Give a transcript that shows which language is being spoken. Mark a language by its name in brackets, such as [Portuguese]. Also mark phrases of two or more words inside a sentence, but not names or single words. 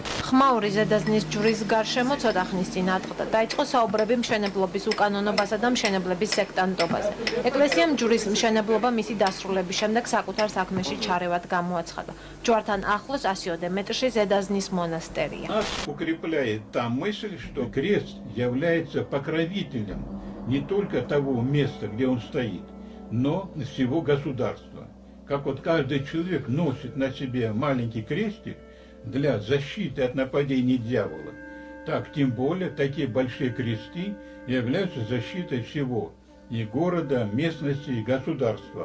[Georgian] ხმაური ზედაზნის ჯვრის გარშემო ცოტა ხნის წინ ატყდა. დაიწყო საუბრები მშენებლობის უკანონობასა და მშენებლების სექტანტობაზე. ეკლესიამ ჯვრის მშენებლობა მისი დასრულების შემდეგ საკუთარ საქმეში ჩარევად გამოაცხადა. ჯვართან ახლოს 100 მეტრში ზედაზნის მონასტერია. [Russian] Нас укрепляет та мысль, что крест является покровителем не только того места, где он стоит, но всего государства. Как вот каждый человек носит на себе маленький крестик для защиты от нападений дьявола, так тем более такие большие кресты являются защитой всего и города, местности, и государства.